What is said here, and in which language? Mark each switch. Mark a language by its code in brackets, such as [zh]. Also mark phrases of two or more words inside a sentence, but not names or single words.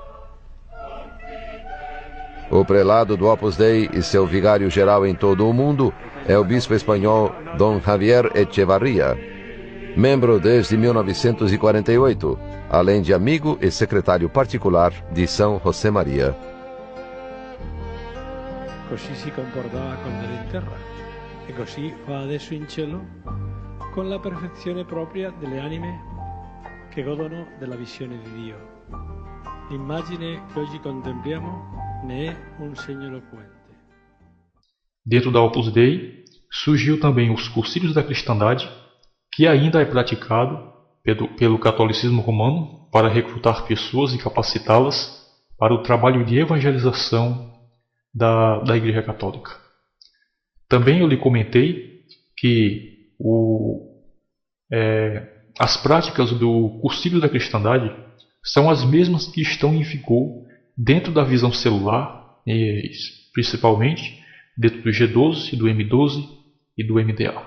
[pt] O prelado do Opus Dei e seu vigário-geral em todo o mundo é o bispo espanhol Dom Javier Echevarría, membro desde 1948, além de amigo e secretário particular de São José Maria. [it] Così si comportava quando era in terra e così fa adesso in cielo con la perfezione propria delle anime che godono della visione di Dio. L'immagine che oggi contempliamo ne è un segno eloquente. [pt] Dentro da Opus Dei surgiu também os cursilhos da cristandade, que ainda é praticado pelo catolicismo romano para recrutar pessoas e capacitá-las para o trabalho de evangelização da Igreja Católica. Também eu lhe comentei que as práticas do cursilho da cristandade são as mesmas que estão em vigor dentro da visão celular, principalmente dentro do G12, do M12 e do MDA.